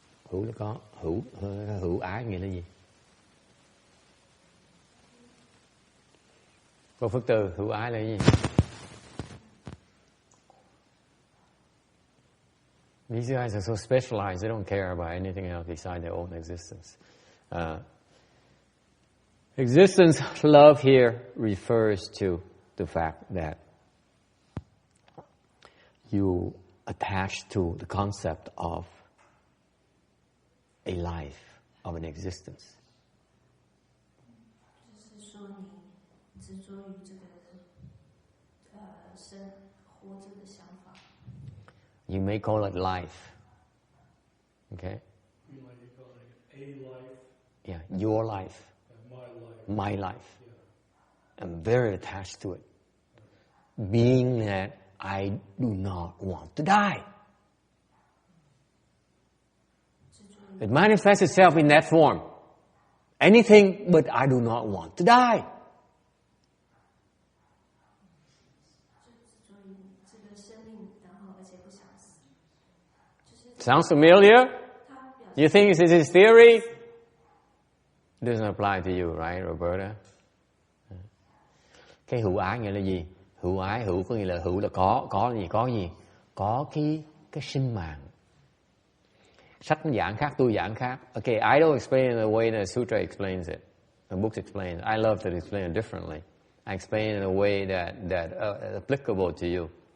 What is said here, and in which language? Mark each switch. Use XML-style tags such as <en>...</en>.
<vi>Hữu là có, hữu ái nghĩa là gì? Cô Phước Từ, hữu ái là cái gì?</vi> <en>These guys are so specialized, they don't care about anything else besides their own existence. Existence love here refers to the fact that you attach to the concept of a life, of an existence.</en> <zh>就是说你执着于这个活着的想法。</zh> <en>You may call it life. Okay? You might call it a life. Yeah, your life. And my life. Yeah. I'm very attached to it. Being that I do not want to die. It manifests itself in that form. Anything but I do not want to die. Sounds familiar? You think this is theory? It doesn't apply to you, right, Roberta?</en> <vi>Cái hữu ái nghĩa là gì? Hữu ái, hữu có nghĩa là hữu là có gì? Có gì? Có cái sinh mạng. Sách giảng khác, tôi giảng khác.</vi> <en>Okay, I don't explain it in the way that Sutra explains it. The books explain it. I love to explain it differently. I explain it in a way that applicable to you.</en>